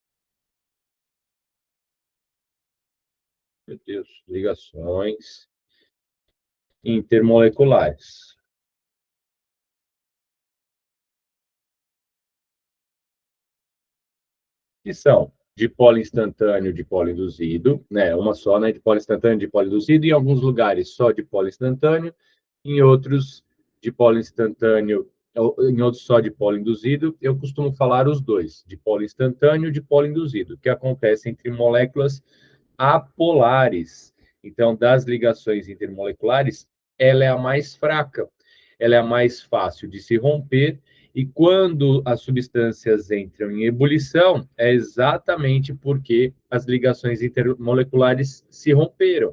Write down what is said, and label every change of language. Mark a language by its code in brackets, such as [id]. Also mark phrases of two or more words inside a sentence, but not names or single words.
[pt] Meu Deus, ligações intermoleculares. Que são dipolo instantâneo, dipolo induzido, né? Uma só, né? Dipolo instantâneo, dipolo induzido. Em alguns lugares só dipolo instantâneo, em outros dipolo instantâneo, em outros só dipolo induzido. Eu costumo falar os dois, dipolo instantâneo e dipolo induzido, que acontece entre moléculas apolares. Então, das ligações intermoleculares, ela é a mais fraca, ela é a mais fácil de se romper, e quando as substâncias entram em ebulição, é exatamente porque as ligações intermoleculares se romperam.